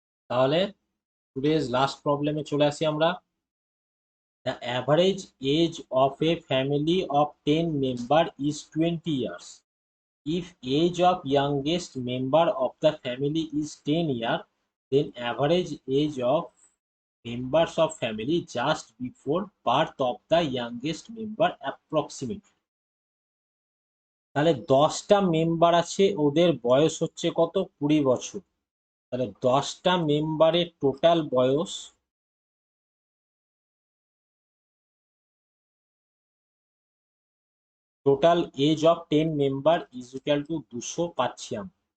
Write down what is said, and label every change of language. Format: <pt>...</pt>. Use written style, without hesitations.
<bn>তাহলে today's last প্রবলেমে চলে আসি আমরা।</bn> <en>The average age of a family of 10 member is 20 years. If age of youngest member of the family is 10 year, then average age of members of family just before birth of the youngest member approximate.</en> <bn>তাহলে 10টা member আছে, ওদের বয়স হচ্ছে কত, 20 বছর। তাহলে 10টা মেম্বারের টোটাল বয়স, total age of 10 member is equal to 200 পাচ্ছি আমরা।</bn>